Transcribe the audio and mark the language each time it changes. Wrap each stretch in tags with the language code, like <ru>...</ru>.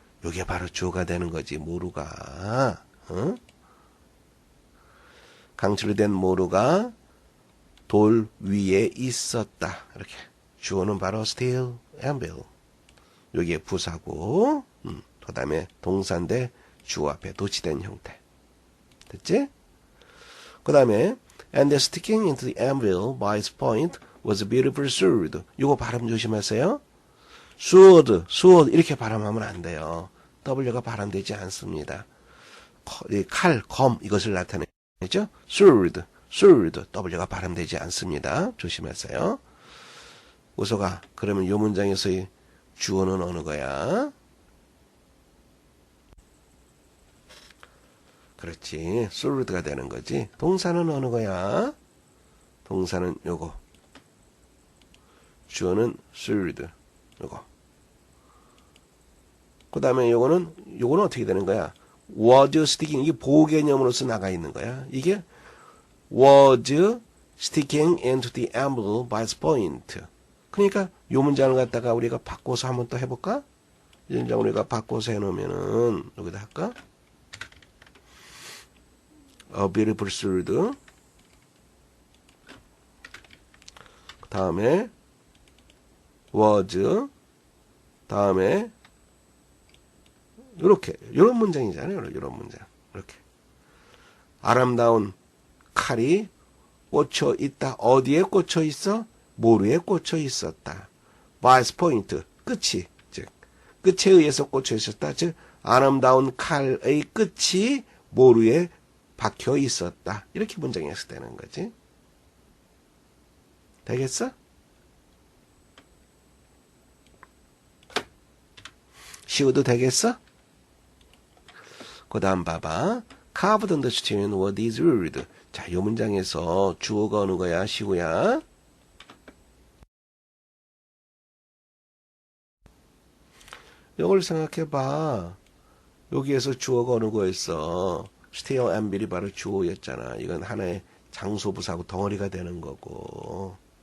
<ko>이게 바로 주어가 되는 거지. 모루가 강철로 된 모루가 돌 위에 있었다. 이렇게 주어는 바로 steel, anvil. 여기에 부사고, 그 다음에 동사인데 주어 앞에 도치된 형태. 됐지?</ko> <en>그 다음에 and the sticking into the anvil by its point was a beautiful sword.</en> <ko>이거 발음 조심하세요. sword 이렇게 발음하면 안 돼요. W가 발음되지 않습니다. 칼, 검 이것을 나타내죠. sword, W가 발음되지 않습니다. 조심하세요. 우서가 그러면 이 문장에서의 주어는 어느 거야? 그렇지. sword가 되는 거지. 동사는 어느 거야? 동사는 요거. 주어는 sword. 요거. 그 다음에 요거는 어떻게 되는 거야?</ko> <en>was sticking.</en> <ko>이게 보호 개념으로서 나가 있는 거야.</ko> <en>이게 was sticking into the anvil by its point.</en> <ko>그러니까 요 문장을 갖다가 우리가 바꿔서 한번 또 해볼까? 이 문장 우리가 바꿔서 해놓으면은 여기다 할까?</ko> <en>A beautiful sword.</en> <ko>그 다음에 was. 다음에 요런 문장이잖아요. 요런 문장. 이렇게 아름다운 칼이 꽂혀 있다. 어디에 꽂혀 있어? 모루에 꽂혀 있었다.</ko> <en>by its point.</en> <ko>끝이, 즉 끝에 의해서 꽂혀 있었다. 즉 아름다운 칼의 끝이 모루에 박혀 있었다. 이렇게 문장에서 되는 거지. 되겠어? 쉬워도 되겠어? 그 다음 봐봐.</ko> <en>Carved on the stone were these words.</en> <ko>자, 이 문장에서 주어가 어느 거야? 시구야? 이걸 생각해봐. 여기에서 주어가 어느 거였어? 스테어 앰빌이 바로 주어였잖아. 이건 하나의 장소부사고 덩어리가 되는 거고.</ko>